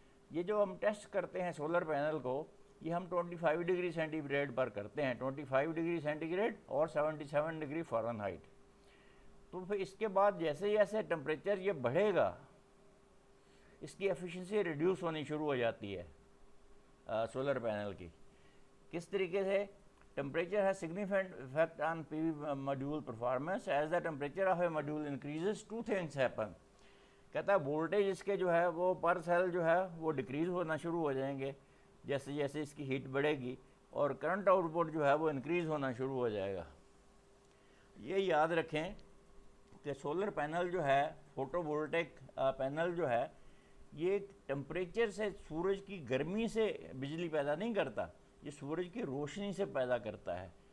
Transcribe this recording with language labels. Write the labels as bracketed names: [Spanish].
[Urdu] یہ جو ہم ٹیسٹ کرتے ہیں سولر پینل کو، یہ ہم 25 ڈگری سینٹی گریڈ پر کرتے ہیں، 25 ڈگری سینٹی گریڈ اور 77 ڈگری فارن ہائٹ. تو پھر اس کے بعد جیسے جیسے ٹمپریچر یہ بڑھے گا اس کی ایفیشنسی ریڈیوس ہونی شروع ہو جاتی ہے سولر پینل کی. کس طریقے سے؟ [English] Temperature has significant effect on PV module performance. As the temperature of a module increases, two things happen. [Urdu] کہتا ہے وولٹیج اس کے جو ہے وہ پر سیل جو ہے وہ ڈکریز ہونا شروع ہو جائیں گے جیسے جیسے اس کی ہیٹ بڑھے گی، اور کرنٹ آؤٹ پٹ جو ہے وہ انکریز ہونا شروع ہو جائے گا. یہ یاد رکھیں کہ سولر پینل جو ہے، فوٹو وولٹیک پینل جو ہے، یہ ٹمپریچر سے، سورج کی گرمی سے بجلی پیدا نہیں کرتا، یہ سورج کی روشنی سے پیدا کرتا ہے.